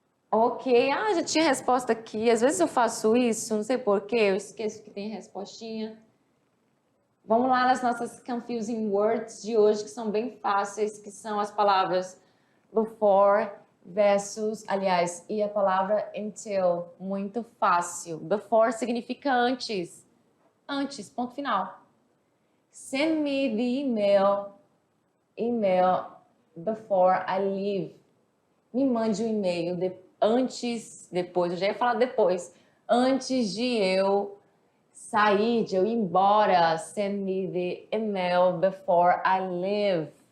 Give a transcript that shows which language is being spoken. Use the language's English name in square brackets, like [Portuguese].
[Portuguese] Ok, já tinha resposta aqui. Às vezes eu faço isso, não sei porquê, eu esqueço que tem respostinha. Vamos lá nas nossas confusing words de hoje, que são bem fáceis, que são as palavras before versus, aliás, e a palavra until, muito fácil. Before significa antes. Antes, ponto final. [English] Send me the email before I leave. [Portuguese] Me mande um e-mail antes, depois, eu já ia falar depois, antes de eu sair, de eu ir embora. [English] Send me the email before I leave.